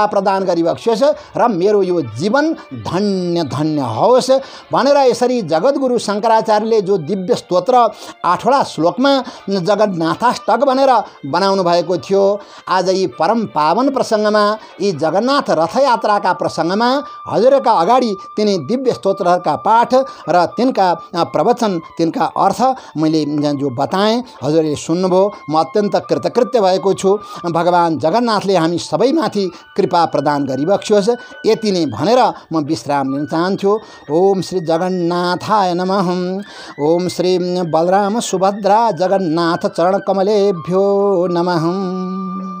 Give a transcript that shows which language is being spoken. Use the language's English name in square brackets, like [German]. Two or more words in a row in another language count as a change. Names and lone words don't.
[Nepali] प्रदान गरिबक्सियोस् र मेरो यो जीवन धन्य धन्य होस् भनेर यसरी जगद्गुरु शङ्कराचार्यले जो दिव्य स्तोत्र 8वटा श्लोकमा जगन्नाथाष्टक भनेर बनाउनु भएको थियो, आज यी परम पावन प्रसङ्गमा, यी जगन्नाथ रथयात्राका प्रसङ्गमा हजुरका अगाडि तिनी दिव्य स्तोत्रहरूका पाठ र तिनका प्रवचन, तिनका अर्थ मैले जो बताएँ हजुरले सुन्नुभयो। म अत्यन्त कृतकृत्य भएको छु। भगवान जगन्नाथले हामी सबैमाथि कृपा प्रदान गरिबक्सियोस्, यति नै भनेर म विश्राम लिन चाहन्छु। [Sanskrit] ओम श्री जगन्नाथाय नमः। ओम श्री बलराम सुभद्रा जगन्नाथ चरण कमलेभ्यो नमः।